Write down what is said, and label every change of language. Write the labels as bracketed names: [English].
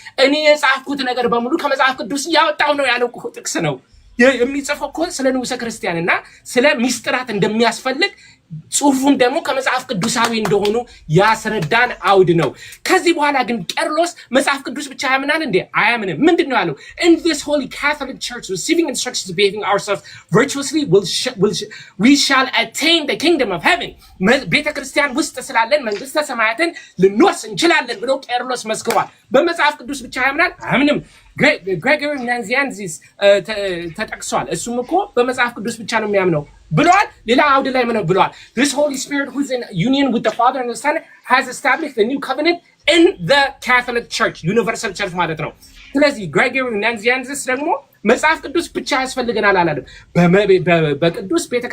[Amharic] እኔ የጻፍኩት ነገር በሙሉ ከመጽሐፍ ቅዱስ ያወጣው ነው ያለው ጥቅስ ነው። የሚጽፈው እኮ ስለ ንዑሰ ክርስቲያንና ስለ ሚስጥራት እንደሚያስፈልግ ጽሁፉም ደግሞ ከመጽሐፍ ቅዱሳዊ እንደሆኑ ያስረዳን አውድ ነው። ከዚህ በኋላ ግን ቄርሎስ መጽሐፍ ቅዱስ ብቻ ያምናል እንዴ? አያምንም። ምንድነው ያለው? [English] In this holy Catholic church receiving instructions to behaving ourselves virtuously we shall attain the kingdom of heaven. [Amharic] ቤተክርስቲያን ውስጥ ስላለን መንግስተ ሰማያትን ልንወርስ እንችላለን ብሎ ቄርሎስ መስክሯል። በመጽሐፍ ቅዱስ ብቻ ያምናል? አያምንም። ግሬጎሪ ናዚያንዚስ ተጠቅሷል። እሱም እኮ በመጽሐፍ ቅዱስ ብቻ ነው የሚያምነው ብለዋል። ሌላ አውድ ላይ ምን ብለዋል? [English] This Holy Spirit who's in union with the Father and the Son has established the new covenant in the Catholic Church, universal church [Amharic] ማለት ነው። ስለዚህ ግሬጎሪ ናዚያንዚስ ደግሞ መጽሐፍ ቅዱስ ብቻ ያስፈልገናል አላለም። በቅዱስ